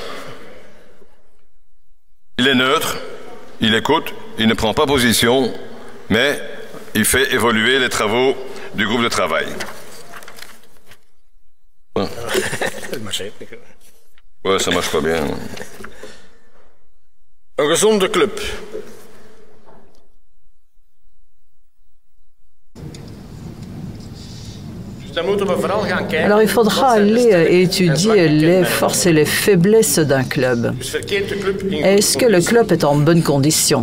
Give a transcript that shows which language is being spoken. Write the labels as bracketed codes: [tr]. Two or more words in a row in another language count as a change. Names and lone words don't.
[fr] Il est neutre, il écoute, il ne prend pas position, mais il fait évoluer les travaux du groupe de travail. Ouais, ça marche pas bien. [nl] Een gezonde club. [fr] Alors il faudra aller étudier les forces et les faiblesses d'un club. Est-ce que le club est en bonne condition?